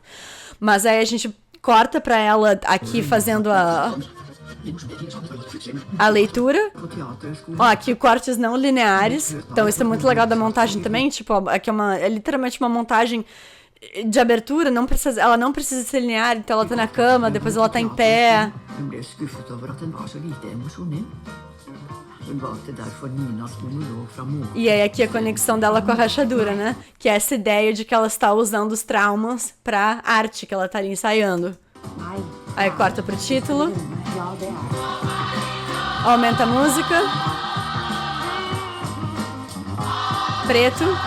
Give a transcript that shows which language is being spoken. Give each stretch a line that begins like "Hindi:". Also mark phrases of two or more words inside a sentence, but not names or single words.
Portuguese: Mas aí a gente corta pra ela aqui fazendo a leitura.
Norwegian: på Teaterhøgskolen.
Portuguese: Ó, aqui cortes não lineares. Então isso é muito legal da montagem também. Tipo, aqui é literalmente uma montagem de abertura. Ela não precisa ser linear. Então ela tá na cama, depois ela tá em pé.
Norwegian: Hun ble skuffet over at den var så lite emosjonell. Hun valgte derfor Ninas monolog fra Månen.
Portuguese: E aí aqui a conexão dela com a rachadura, né? Que é essa ideia de que ela está usando os traumas pra arte que ela tá ali ensaiando. Aí corta pro título. Aumenta a música. Preto.